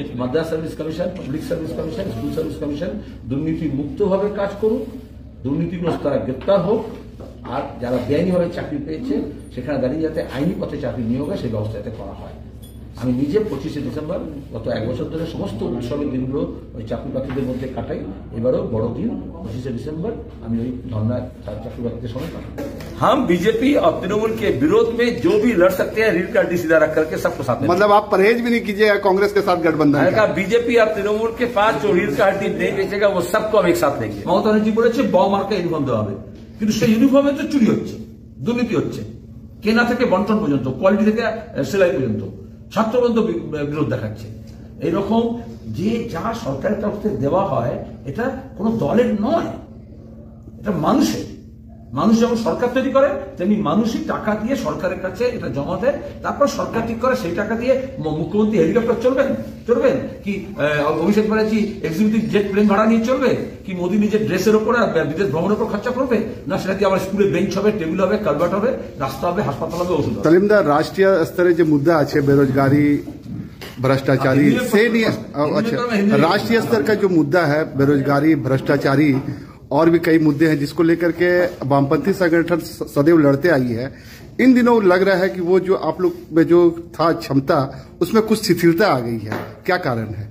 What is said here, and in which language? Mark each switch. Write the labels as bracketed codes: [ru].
[bn] মাদ্রাসা service commission, public service commission, school service commission দুর্নীতি মুক্তভাবে কাজ করুক, দুর্নীতিগ্রস্ত তারা গ্রেপ্তার হোক, আর যারা বেআইনিভাবে চাকরি পেয়েছে সেখানে দাঁড়িয়ে যাতে আইনি পথে চাকরি নিয়োগ হয় সেই ব্যবস্থা যাতে করা হয়। আমি নিজে 25শে ডিসেম্বর গত 1 বছর ধরে সমস্ত উৎসবের দিনগুলো ওই চাকরি প্রার্থীদের মধ্যে কাটাই। এবারও বড় দিন 25শে ডিসেম্বর আমি ওই ধর্নায় চাকরি প্রার্থীদের সঙ্গে কাটাই। [hi] हम बीजेपी और तृणमूल के विरोध में जो भी लड़ सकते हैं रीढ़ का हड्डी सीधा रख करके सबको साथ में। मतलब आप परहेज भी नहीं कीजिएगा कांग्रेस के साथ गठबंधन का? बीजेपी और तृणमूल के पास जो रीढ़ का हड्डी नहीं बेचेगा वो सबको हम एक साथ लेंगे। [bn] ममता बनर्जी বলেছে ব মার্কা ইউনিফর্ম দেওয়া হবে, কিন্তু সেই ইউনিফর্মে তো চুরি হচ্ছে, দুর্নীতি হচ্ছে, কেনা থেকে বন্টন পর্যন্ত, কোয়ালিটি থেকে সেলাই পর্যন্ত, ছাত্র পর্যন্ত বিরোধ দেখাচ্ছে। এইরকম যে যা সরকারের তরফ থেকে দেওয়া হয় এটা কোনো দলের নয়, এটা মানুষের। মানুষ যেমন সরকার তৈরি করে তেমনি মানুষই টাকা দিয়ে সরকারের কাছে এটা জমা দেয়, তারপর সরকার ঠিক করে সেই টাকা দিয়ে মুখ্যমন্ত্রী হেলিকপ্টার চলবেন কি Abhishek Banerjee executive jet plane ভাড়া নিয়ে চলবে কি মোদী নিজের ড্রেসের উপর আর বিদেশ ভ্রমণের উপর খরচা করবে না, সেটা দিয়ে আমার স্কুলে বেঞ্চ হবে, টেবিল হবে, কালভার্ট হবে, রাস্তা হবে, হাসপাতাল হবে, ওষুধ হবে। তালিমদার রাষ্ট্রীয় স্তরে যে মুদ্দা আছে [hi] बेरोजगारी भ्रष्टाचारी से नहीं, अच्छा राष्ट्रीय स्तर का जो मुद्दा है बेरोजगारी भ्रष्टाचारी और भी कई मुद्दे हैं जिसको लेकर के वामपंथी संगठन सदैव लड़ते आई है। इन दिनों लग रहा है कि वो जो आप लोग में जो था क्षमता उसमें कुछ शिथिलता आ गई है, क्या कारण है?